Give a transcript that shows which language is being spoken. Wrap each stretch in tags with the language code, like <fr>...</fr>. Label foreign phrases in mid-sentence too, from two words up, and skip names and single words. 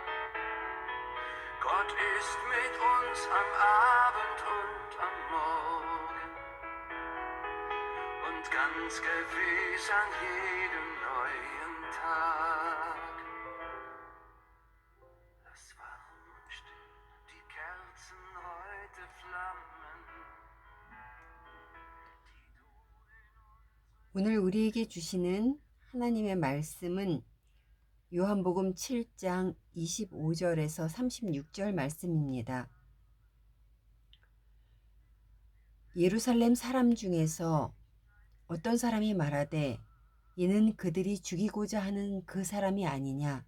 <de>Gott ist mit uns am Abend und am Morgen und ganz gewiss an jedem neuen Tag. Lass warm und still die Kerzen heute flammen.</de> <ko>오늘 우리에게 주시는 하나님의 말씀은 요한복음 7장 25절에서 36절 말씀입니다. 예루살렘 사람 중에서 어떤 사람이 말하되 이는 그들이 죽이고자 하는 그 사람이 아니냐.</ko>